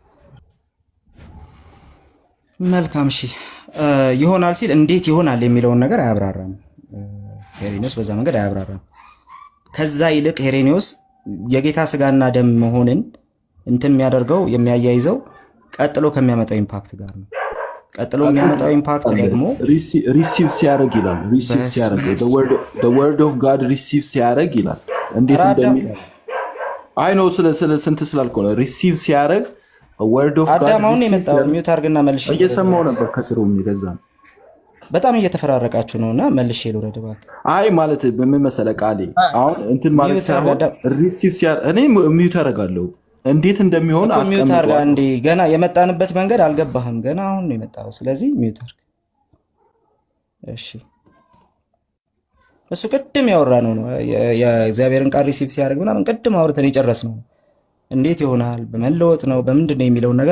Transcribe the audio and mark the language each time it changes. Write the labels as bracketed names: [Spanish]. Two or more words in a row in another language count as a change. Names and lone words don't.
[Amharic] መልካም እሺ፣ ይሆናል ሲል እንዴት ይሆናል የሚለውን ነገር አያብራራም ሄሬኒዮስ። በዛ መንገድ አያብራራም። ከዛ ይልቅ ሄሬኒዮስ የጌታ ስጋና ደም መሆንን የሚያደርገው የሚያያይዘው ቀጥሎ ከሚያመጣው ኢምፓክት ጋር ነው። ቀጥሎ የሚያመጣው ኢምፓክት ደግሞ ሪሲቭ ሲያደርግ ይላል። ሪሲቭ ሲያደርግ [English] the word of God [Amharic] ሪሲቭ ሲያደርግ ይላል። እንዴት እንደሚል አይ ነው ስንት ስላልከው ነው። ሪሲቭ ሲያደርግ [English] word of God [Amharic] አዳማውን የመጣው ሚውት አድርግና መልሼ እየሰማው ነበር ከስሩ የሚገዛ በጣም እየተፈራረቃችሁ ነውና መልሼ ልውረድ እባክህ። አይ ማለት ምን መሰለህ ቃሌ አሁን እንትን ማለት ሪሲቭ ሲያደርግ እኔ ሚውት አደርጋለሁ። እንዴት እንደሚሆን ሚውት አድርጋ እንዴ። ገና የመጣንበት መንገድ አልገባህም። ገና አሁን ነው የመጣው። ስለዚህ ሚውት አድርግ እሺ። እሱ ቅድም ያወራነው ነው የእግዚአብሔርን ቃል ሪሲቭ ሲያደርግ ምናምን ቅድም አውርተን የጨረስነው ነው። እንዴት ይሆናል በመለወጥ ነው በምንድን ነው የሚለውን ነገር